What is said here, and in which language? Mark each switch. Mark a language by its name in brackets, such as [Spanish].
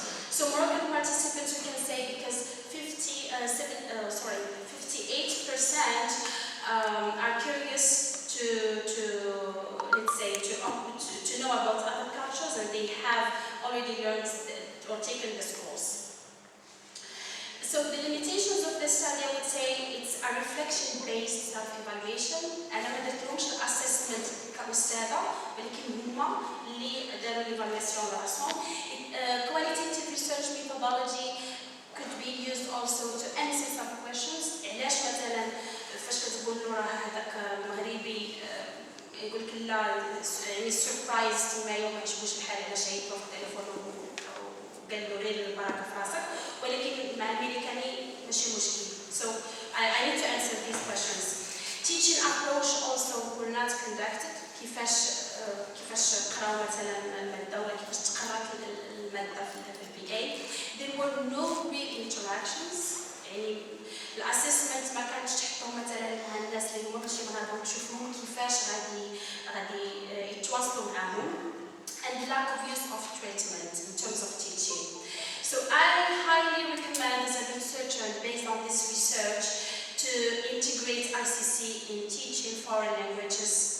[English] So Moroccan participants, we can say, because 58% are curious to know about other cultures, and they have already learned or taken this course. So the limitations of this study, I would say, it's a reflection-based self-evaluation. [Arabic] أنا ما درتلهمش assessment كأستاذة، ولكن هما اللي داروا l'évaluation راسهم. [English] Qualitative research methodology could be used also to answer some questions. [Arabic] علاش مثلا فاش كتقول له راه هذاك المغربي يقول لك لا يعني سربرايز تمايا وما عجبوش الحال علاش عيطوا في التليفون وقال له غير البركه في راسك ولكن مع الامريكاني ماشي مشكل. [English] So I need to answer these questions. Teaching approach also were not conducted. [Arabic] كيفاش قراو مثلا الماده ولا كيفاش تقرات الماده في البي اي. [English] There were no real interactions. [Arabic] يعني الاسسمنت ما كانتش تحطهم مثلا مع الناس اللي هما ماشي بغاو تشوفهم كيفاش غادي يتواصلوا معاهم. [English] And lack of use of treatment in terms of teaching. So I highly recommend as a researcher, based on this research, to integrate ICC in teaching foreign languages